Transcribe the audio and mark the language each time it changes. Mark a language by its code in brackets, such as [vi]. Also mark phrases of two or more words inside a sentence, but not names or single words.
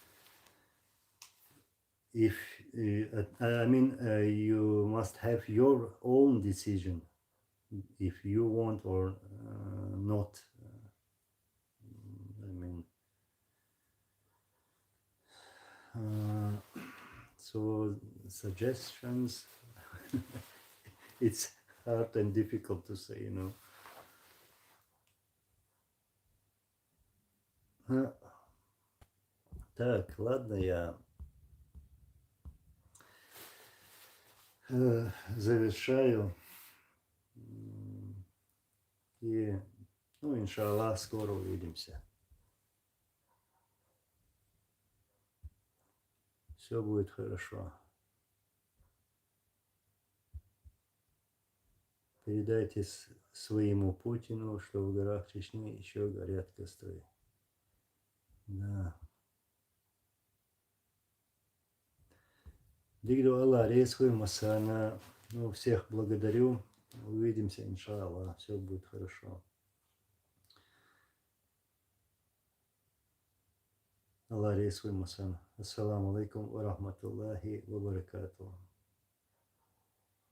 [en] If I mean, you must have your own decision if you want or not. I mean, so suggestions. It's hard and difficult to say, you know. [ru] Так, ладно, я завершаю. И, ну, иншаллах, скоро увидимся. Все будет хорошо. Передайте своему Путину, что в горах Чечни еще горят костры. Да. Дигду Аллах, рейсхуй масана. Ну, всех благодарю. Увидимся, иншаллах. Все будет хорошо. Аллах, рейсхуй масана. [ar] السلام عليكم ورحمة الله وبركاته.